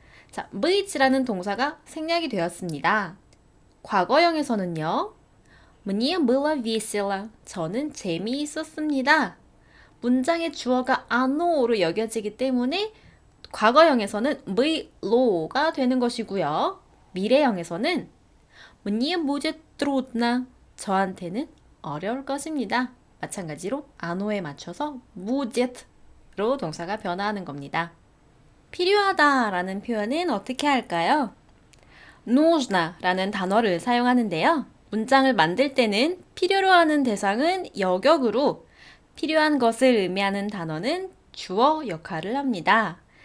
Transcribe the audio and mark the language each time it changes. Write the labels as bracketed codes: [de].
[ko] 자, beit라는 동사가 생략이 되었습니다. 과거형에서는요. [ru] Мне было весело. [ko] 저는 재미있었습니다. 문장의 주어가 아노로 여겨지기 때문에 과거형에서는 bylo가 되는 것이고요. 미래형에서는 [ru] Мне будет трудно. [ko] 저한테는 어려울 것입니다. 마찬가지로 아노에 맞춰서 budet로 동사가 변화하는 겁니다. 필요하다라는 표현은 어떻게 할까요? нужно라는 단어를 사용하는데요. 문장을 만들 때는 필요로 하는 대상은 여격으로 필요한 것을 의미하는 단어는 주어 역할을 합니다.